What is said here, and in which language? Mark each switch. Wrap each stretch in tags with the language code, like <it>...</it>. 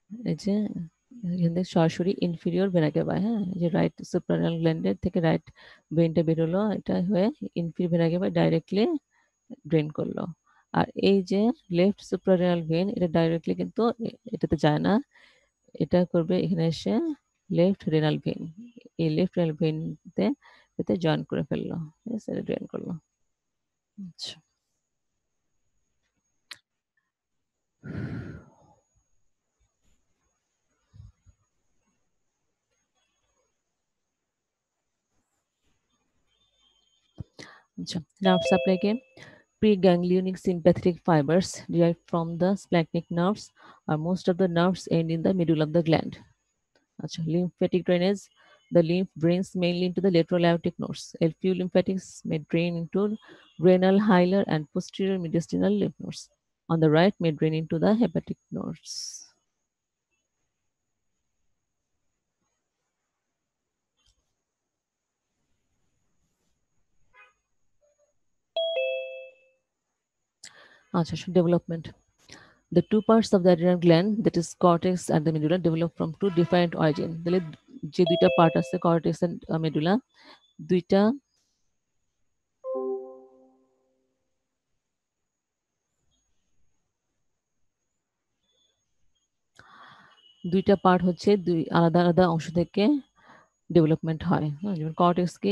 <bn>এই যে এখান থেকে সরাসরি ইনফিরিয়র ভেনা কেভা, হ্যাঁ, যে রাইট সুপ্রারেনাল গ্ল্যান্ডের থেকে রাইট ভেইনটা বেরোলো, এটা হয়ে ইনফিরিয়র ভেনা কেভা ডাইরেক্টলি ড্রেন করলো। আর এই যে লেফট সুপ্রারেনাল ভেন, এটা ডাইরেক্টলি কিন্তু এটাতে যায় না, এটা করবে এখানে এসে লেফট রেনাল ভেন, এই লেফট রেনাল ভেনতে এতে জয়েন করে ফেললো। ঠিক আছে, এটা জয়েন করলো। আচ্ছা, আচ্ছা, nerve সাপ্লাইকে</bn> <en>preganglionic sympathetic fibers derived from the splanchnic nerves, or most of the nerves end in the middle of the gland. আচ্ছা, lymphatic drainage, the lymph drains mainly into the lateral aortic nodes. A few lymphatics may drain into renal, hilar, and posterior mediastinal lymph nodes. On the right, may drain into the hepatic nodes. আচ্ছা, development. The two parts of the adrenal gland, that is cortex and the medulla, develop from two different origin.</en> <bn>তাহলে যে দুইটা part আছে, cortex and medulla, দুইটা দুইটা part হচ্ছে দুই আলাদা আলাদা অংশ থেকে ডেভেলপমেন্ট হয়। হ্যাঁ, যেমন কর্টেক্স কি?</bn>